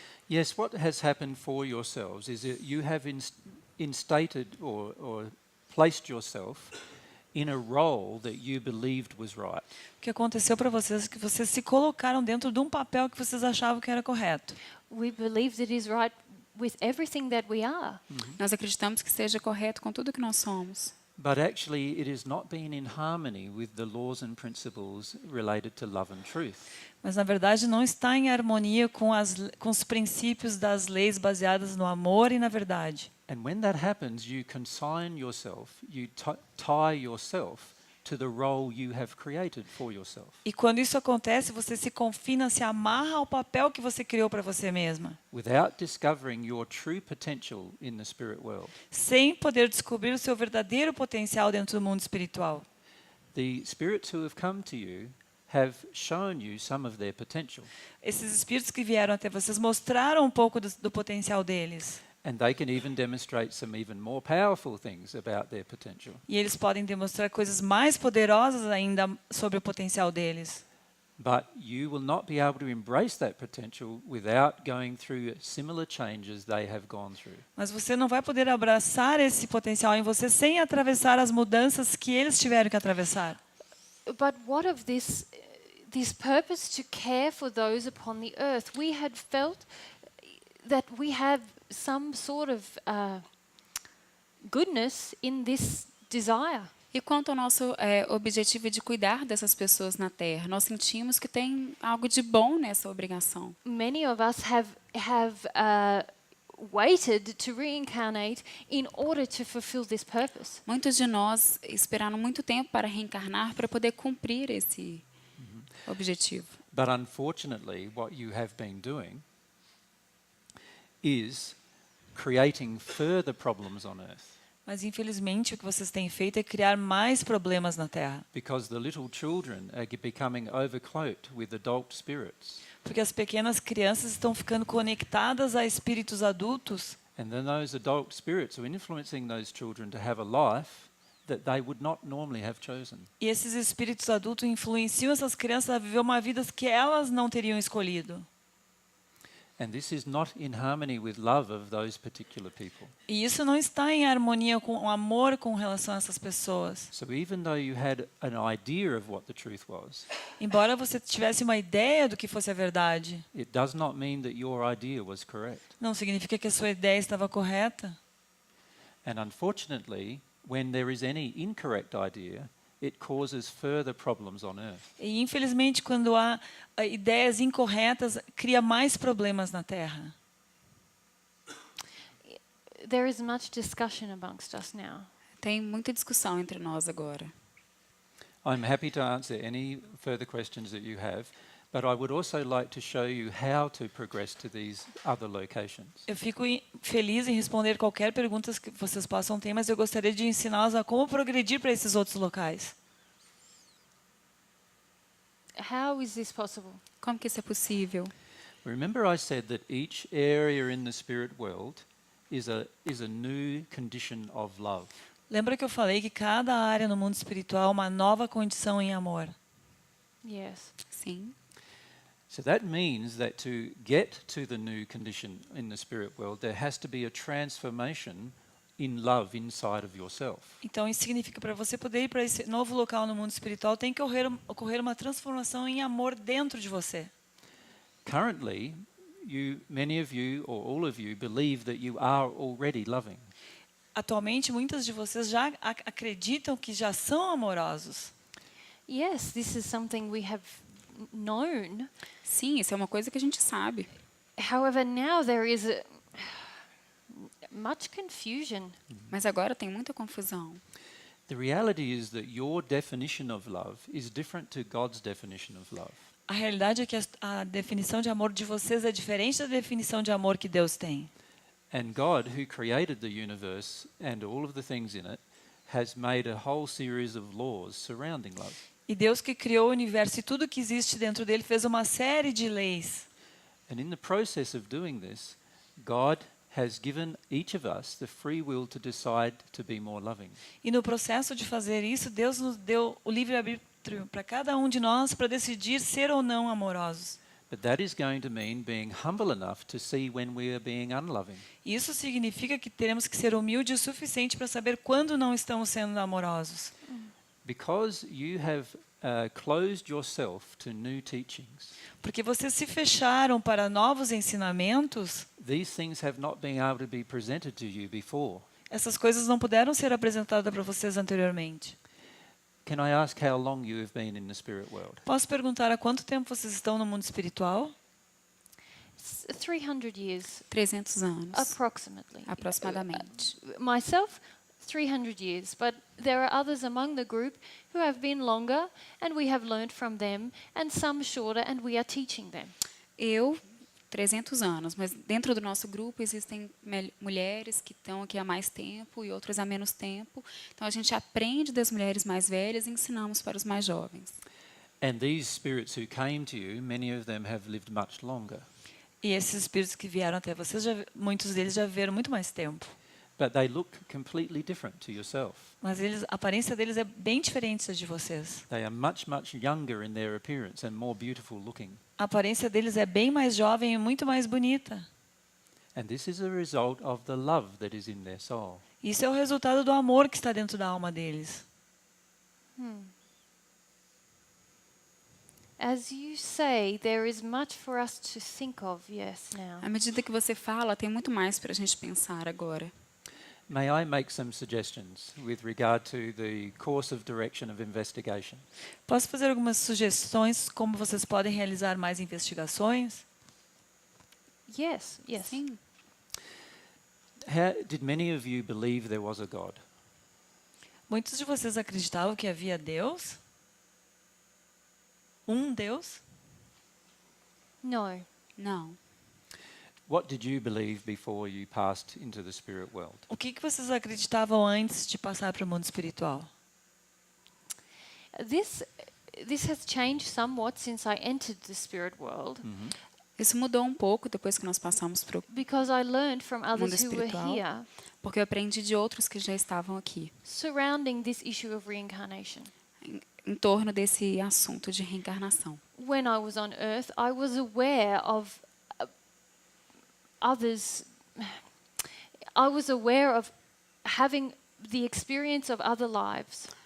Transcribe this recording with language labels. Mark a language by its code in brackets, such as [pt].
[en] Yes, what has happened for yourselves is that you have instated or placed yourself in a role that you believed was right. [pt] O que aconteceu para vocês é que vocês se colocaram dentro de um papel que vocês achavam que era correto. [en] We believe that it is right with everything that we are. [pt] Nós acreditamos que seja correto com tudo que nós somos. [en] But actually it has not been in harmony with the laws and principles related to love and truth. [pt] Mas, na verdade, não está em harmonia com os princípios das leis baseadas no amor e na verdade. [en] And when that happens, you consign yourself, you tie yourself to the role you have created for yourself. [pt] E quando isso acontece, você se confina, se amarra ao papel que você criou para você mesma, [en] Without discovering your true potential in the spirit world. [pt] sem poder descobrir o seu verdadeiro potencial dentro do mundo espiritual. [en] The spirits who have come to you have shown you some of their potential. [pt] Esses espíritos que vieram até vocês mostraram um pouco do potencial deles. [en] And they can even demonstrate some even more powerful things about their potential. [pt] E eles podem demonstrar coisas mais poderosas ainda sobre o potencial deles. [en] But you will not be able to embrace that potential without going through similar changes they have gone through. [pt] Mas você não vai poder abraçar esse potencial em você sem atravessar as mudanças que eles tiveram que atravessar. [en] But what of this purpose to care for those upon the earth? We had felt that we have some sort of goodness in this desire. [pt] E quanto ao nosso objetivo de cuidar dessas pessoas na Terra, nós sentimos que tem algo de bom nessa obrigação. [en] Many of us have waited to reincarnate in order to fulfill this purpose. [pt] Muitos de nós esperaram muito tempo para reencarnar para poder cumprir esse objetivo. [en] But unfortunately, what you have been doing is creating further problems on earth. [pt] Mas infelizmente o que vocês têm feito é criar mais problemas na Terra. [en] Because the little children are becoming overcloaked with adult spirits. [pt] Porque as pequenas crianças estão ficando conectadas a espíritos adultos. [en] And then those adult spirits are influencing those children to have a life that they would not normally have chosen. [pt] E esses espíritos adultos influenciam essas crianças a viver uma vida que elas não teriam escolhido. [en] And this is not in harmony with love of those particular people. [pt] E isso não está em harmonia com o amor com relação a essas pessoas. [en] So even though you had an idea of what the truth was, [pt] Embora você tivesse uma ideia do que fosse a verdade, [en] it does not mean that your idea was correct. [pt] não significa que a sua ideia estava correta. [en] And unfortunately, when there is any incorrect idea, it causes further problems on earth. [pt] E infelizmente quando há ideias incorretas, cria mais problemas na Terra. [en] There is much discussion amongst us now. [pt] Tem muita discussão entre nós agora. [en] I'm happy to answer any further questions that you have, but I would also like to show you how to progress to these other locations. [pt] Eu fico feliz em responder qualquer pergunta que vocês possam ter, mas eu gostaria de ensiná-los a como progredir para esses outros locais. [en] How is this possible? [pt] Como que isso é possível? [en] Remember I said that each area in the spirit world is a new condition of love. [pt] Lembra que eu falei que cada área no mundo espiritual é uma nova condição em amor? [en] Yes. [pt] Sim. [en] So that means that to get to the new condition in the spirit world, there has to be a transformation in love inside of yourself. [pt] Então isso significa para você poder ir para esse novo local no mundo espiritual, tem que ocorrer uma transformação em amor dentro de você. [en] Currently, many of you or all of you believe that you are already loving. [pt] Atualmente, muitas de vocês já acreditam que já são amorosos. [en] Yes, this is something we have known. [pt] Sim, isso é uma coisa que a gente sabe. [en] However, now there is much confusion. [pt] Mas agora tem muita confusão. [en] The reality is that your definition of love is different to God's definition of love. [pt] A realidade é que a definição de amor de vocês é diferente da definição de amor que Deus tem. [en] And God, who created the universe and all of the things in it, has made a whole series of laws surrounding love. [pt] E Deus que criou o universo e tudo que existe dentro dele fez uma série de leis. [en] And in the process of doing this, God has given each of us the free will to decide to be more loving. [pt] E no processo de fazer isso, Deus nos deu o livre-arbítrio para cada um de nós para decidir ser ou não amorosos. [en] But that is going to mean being humble enough to see when we are being unloving. [pt] Isso significa que teremos que ser humildes o suficiente para saber quando não estamos sendo amorosos. [en] Because you have closed yourself to new teachings, [pt] Porque vocês se fecharam para novos ensinamentos, [en] these things have not been able to be presented to you before. [pt] essas coisas não puderam ser apresentadas para vocês anteriormente. [en] Can I ask how long you have been in the spirit world? [pt] Posso perguntar há quanto tempo vocês estão no mundo espiritual? [en] 300 years, [pt] 300 anos, [en] approximately. [pt] aproximadamente. [en] Myself, 300 years, but there are others among the group who have been longer, and we have learned from them, and some shorter, and we are teaching them. [pt] Eu, 300 anos, mas dentro do nosso grupo existem mulheres que estão aqui há mais tempo e outras há menos tempo. Então, a gente aprende das mulheres mais velhas e ensinamos para os mais jovens. [en] And these spirits who came to you, many of them have lived much longer. [pt] E esses espíritos que vieram até vocês, muitos deles já viveram muito mais tempo. [en] But they look completely different to yourself. [pt] Mas a aparência deles é bem diferente da de vocês. [en] They are much, much younger in their appearance and more beautiful looking. [pt] A aparência deles é bem mais jovem e muito mais bonita. [en] And this is a result of the love that is in their soul. [pt] Isso é o resultado do amor que está dentro da alma deles. [en] As you say, there is much for us to think of, yes, now. [pt] À medida que você fala, tem muito mais para a gente pensar agora. [en] May I make some suggestions with regard to the course of direction of investigation? [pt] Posso fazer algumas sugestões como vocês podem realizar mais investigações? [en] Yes, yes. [pt] Sim. [en] Did many of you believe there was a God? [pt] Muitos de vocês acreditavam que havia Deus? Um Deus? [en] No. [pt] Não. [en] What did you believe before you passed into the spirit world? [pt] O que vocês acreditavam antes de passar para o mundo espiritual? [en] This has changed somewhat since I entered the spirit world, [pt] Isso mudou um pouco depois que nós passamos para o [en] because I learned from [pt] mundo [en] others who were [pt] espiritual, [en] here [pt] porque eu aprendi de outros que já estavam aqui, [en] surrounding this issue of reincarnation. [pt] em torno desse assunto de reencarnação. [en] When I was on earth, I was aware of others. I was aware of having the experience of other lives,